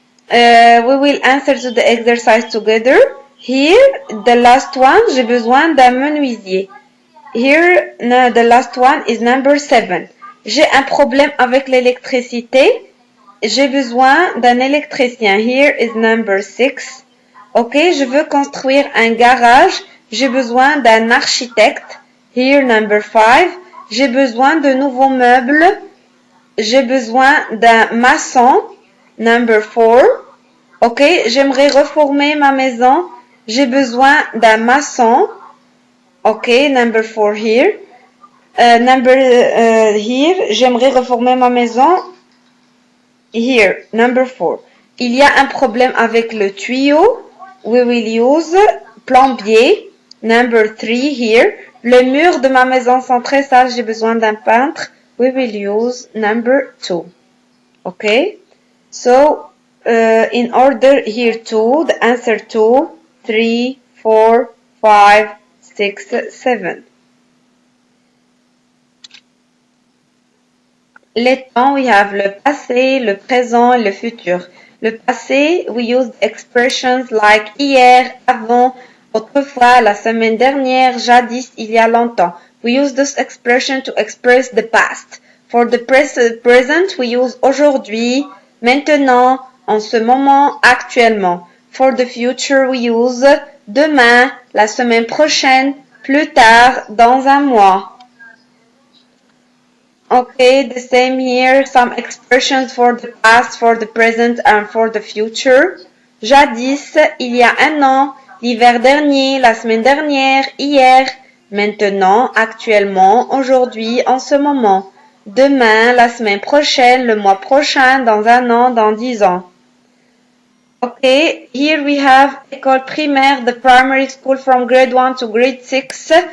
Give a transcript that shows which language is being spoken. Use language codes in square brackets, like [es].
[en] We will answer to the exercise together. [fr] Here, the last one, j'ai besoin d'un menuisier. [en] Here, the last one is number 7. [fr] J'ai un problème avec l'électricité. J'ai besoin d'un électricien. Here is number 6. Ok, je veux construire un garage. J'ai besoin d'un architecte. Here, number 5. J'ai besoin de nouveaux meubles. J'ai besoin d'un maçon. Number 4. Ok, j'aimerais reformer ma maison. J'ai besoin d'un maçon. [en] Ok, number 4 here. Here, j'aimerais reformer ma maison. [fr] Here, number 4. Il y a un problème avec le tuyau. [en] We will use plombier. Number 3 here. [fr] Les murs de ma maison sont très sales. [en] J'ai besoin d'un peintre. We will use number 2. Okay? So, in order here 2, the answer 2, 3, 4, 5, 6, 7. [fr] Les temps, we have le passé, le présent et le futur. [en] Le passé, we use expressions like hier, avant, autrefois, la semaine dernière, jadis, il y a longtemps. We use this expression to express the past. For the present, we use aujourd'hui, maintenant, en ce moment, actuellement. For the future, we use demain, la semaine prochaine, plus tard, dans un mois. Okay, the same here, some expressions for the past, for the present and for the future. [fr] Jadis, il y a un an, l'hiver dernier, la semaine dernière, hier, maintenant, actuellement, aujourd'hui, en ce moment. Demain, la semaine prochaine, le mois prochain, dans un an, dans 10 ans. [en] Okay, here we have école primaire, the primary school from grade 1 to grade 6.